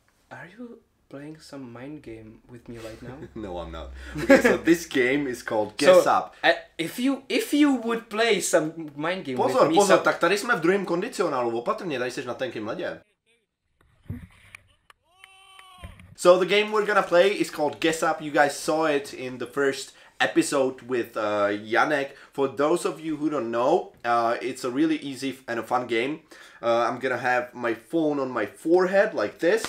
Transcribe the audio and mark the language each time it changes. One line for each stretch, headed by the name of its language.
English: Are you playing some mind game with me right now? No, I'm not. Okay, so this game is called Guess Up. If you would play some mind game with me...
Czech: Pozor, tak tady jsme v druhém kondicionálu, opatrně, tady jsi na tenkým ledě.
English: So the game we're gonna play is called Guess Up. You guys saw it in the first episode with Janek. For those of you who don't know, it's a really easy and a fun game. I'm gonna have my phone on my forehead like this.